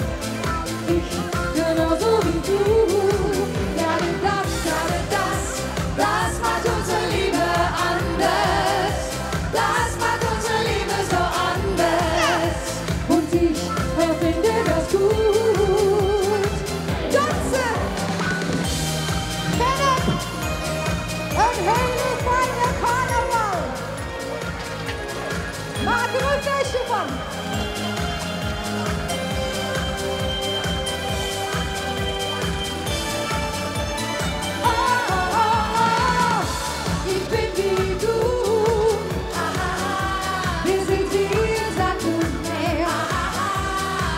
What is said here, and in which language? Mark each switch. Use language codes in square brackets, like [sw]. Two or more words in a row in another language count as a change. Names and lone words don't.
[de] Ich genauso wie du, ja denn das macht unsere Liebe anders. Das macht unsere Liebe so anders. Und ich finde das gut. Tanzen! Philipp! [nl] Een hele fijne carnaval! Maak er een feestje van! Oh, oh, oh, oh. [de] Ich bin wie du. Wir sind hier, Sand und Meer.